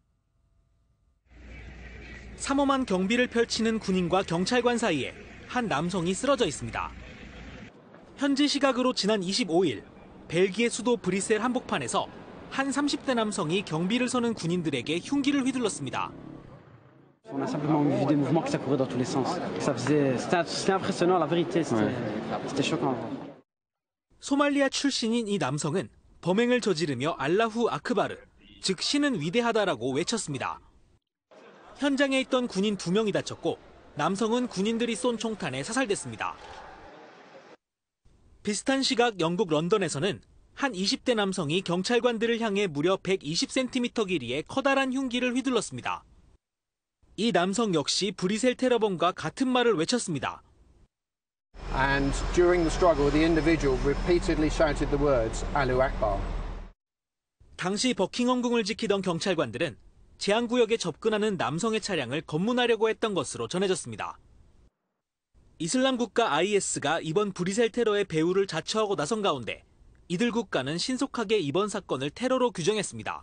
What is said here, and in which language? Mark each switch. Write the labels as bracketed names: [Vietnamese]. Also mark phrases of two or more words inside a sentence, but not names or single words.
[Korean] 삼엄한 경비를 펼치는 군인과 경찰관 사이에 한 남성이 쓰러져 있습니다. 현지 시각으로 지난 25일 벨기에 수도 브뤼셀 한복판에서 한 30대 남성이 경비를 서는 군인들에게 흉기를 휘둘렀습니다. [French] On a simplement vu des mouvements qui s'accouraient dans tous les sens. C'était impressionnant, la vérité, c'était choquant. [Korean] 소말리아 출신인 이 남성은 범행을 저지르며 [Arabic] الله أكبر, [Korean] 즉 신은 위대하다라고 외쳤습니다. 현장에 있던 군인 2명이 다쳤고 남성은 군인들이 쏜 총탄에 사살됐습니다. 비슷한 시각 영국 런던에서는 한 20대 남성이 경찰관들을 향해 무려 120cm 길이의 커다란 흉기를 휘둘렀습니다. 이 남성 역시 브뤼셀 테러범과 같은 말을 외쳤습니다. [English] And during the struggle, the individual repeatedly shouted the words [Arabic] الله أكبر. [Korean] 당시 버킹엄궁을 지키던 경찰관들은 제한구역에 접근하는 남성의 차량을 검문하려고 했던 것으로 전해졌습니다. 이슬람 국가 IS가 이번 브뤼셀 테러의 배후를 자처하고 나선 가운데 이들 국가는 신속하게 이번 사건을 테러로 규정했습니다.